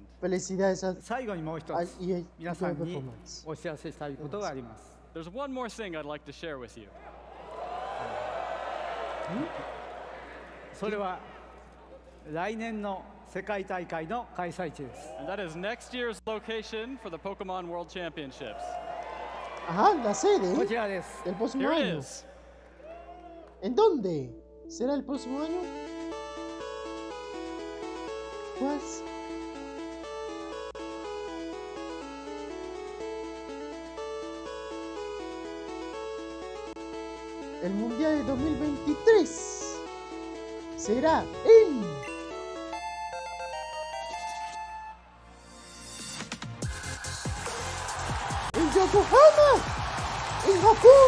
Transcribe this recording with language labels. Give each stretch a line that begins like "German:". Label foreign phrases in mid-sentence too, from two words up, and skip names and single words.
Spanish: Felicidades a performance.
English: There's one more thing I'd like to share with you.
Japanese: それは来年の世界大会の開催地です。
English: And that is next year's location for the Pokemon World Championships.
Spanish: Ajá, la sede
Japanese: こちらです。
Spanish: del próximo
English: Here it
Spanish: año.
English: is.
Spanish: ¿En dónde? ¿Será el próximo año? Pues el Mundial de 2023 será en Yokohama, en Japón.